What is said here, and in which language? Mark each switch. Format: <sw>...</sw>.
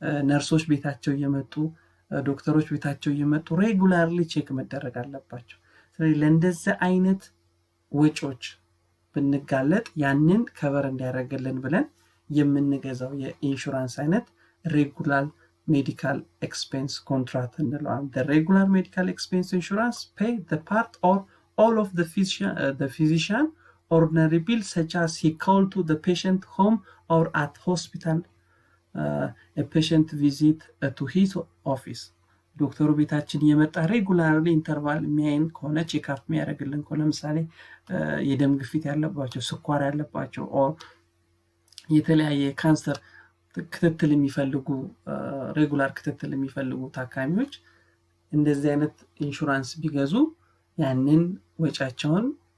<am>ነርሶች ቤታቸው እየመጡ ዶክተሮች ቤታቸው እየመጡ ሬጉላርሊ ቼክ መደረግ አለባቸው። ስለዚህ ለእንደዚህ አይነት ወጪዎች ብንጋለጥ ያንን ከቨር እንዲያደርግልን ብለን የምንገዛው የኢንሹራንስ አይነት ሬጉላር medical expense contract እንለዋለን።</am> <en>the regular medical expense insurance pay the part or all of the physician ordinary bills such as he called to the patient home or at hospital, a patient visit to his office.</en> <am>ዶክተሩ ቤታችን የመጣ ሬጉላርሊ ኢንተርቫል የሚያይን ከሆነ ቼክአፕ የሚያደርግልን ከሆነ ለምሳሌ የደም ግፊት ያለባቸው ስኳር ያለባቸው ኦር የተለያየ ካንሰር ክትትል የሚፈልጉ ሬጉላር ክትትል የሚፈልጉ ታካሚዎች እንደዚህ አይነት ኢንሹራንስ ቢገዙ ያንን ወጫቸውን</am>